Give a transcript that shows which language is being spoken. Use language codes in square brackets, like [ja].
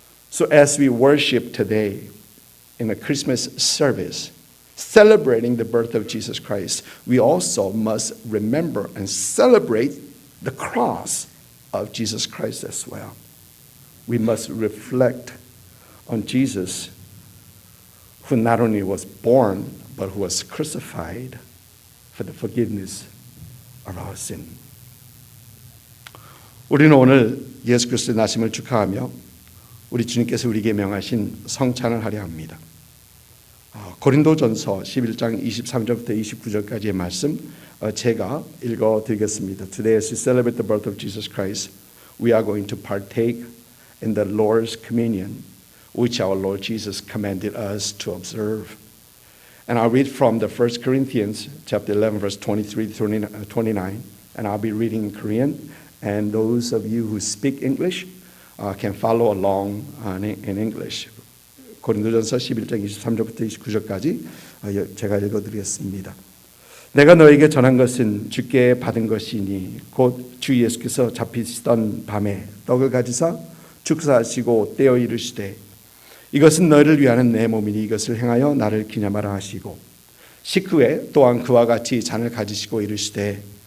[en] So as we worship today in a Christmas service, celebrating the birth of Jesus Christ, we also must remember and celebrate the cross of Jesus Christ as well. We must reflect on Jesus, who not only was born, but who was crucified for the forgiveness of our sin. [ko] 우리는 오늘 예수 그리스도의 나심을 축하하며 우리 주님께서 우리에게 명하신 성찬을 하려 합니다. 고린도전서 11장 23절부터 29절까지의 말씀 제가 읽어드리겠습니다. [en] Today as we celebrate the birth of Jesus Christ, we are going to partake in the Lord's communion, which our Lord Jesus commanded us to observe. And I'll read from the 1 Corinthians chapter 11, verse 23 to 29, and I'll be reading in Korean. And those of you who speak English can follow along in English. [ko] 고린도전서 11장 23절부터 29절까지 제가 읽어드리겠습니다. 내가 너에게 전한 것은 주께 받은 것이니 곧 주 예수께서 잡히시던 밤에 떡을 가지사 축사하시고 떼어 이르시되 이것은 너희를 위하는 내 몸이니 이것을 행하여 나를 기념하라 하시고 식후에 또한 그와 같이 잔을 가지시고 이르시되